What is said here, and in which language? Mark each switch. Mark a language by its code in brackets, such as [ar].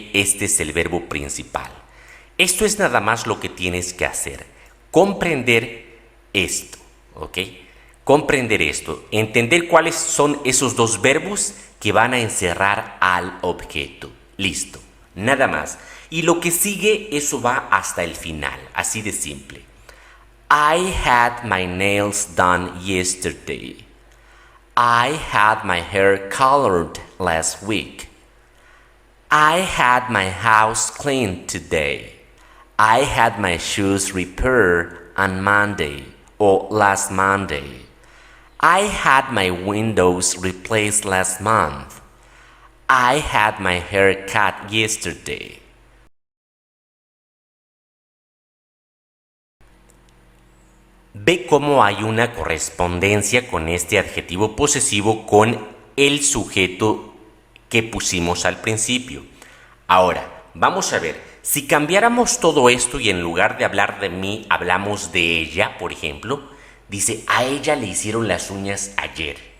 [es] Este es el verbo principal. Esto es nada más lo que tienes que hacer, comprender esto, ¿ok? Comprender esto, entender cuáles son esos dos verbos que van a encerrar al objeto. Listo, nada más. Y lo que sigue, eso va hasta el final, así de simple. [en] I had my nails done yesterday. I had my hair colored last week. I had my house cleaned today. I had my shoes repaired on Monday or last Monday. I had my windows replaced last month. I had my hair cut yesterday. [es] Ve cómo hay una correspondencia con este adjetivo posesivo con el sujeto que pusimos al principio. Ahora, vamos a ver, si cambiáramos todo esto y en lugar de hablar de mí, hablamos de ella, por ejemplo, dice, a ella le hicieron las uñas ayer.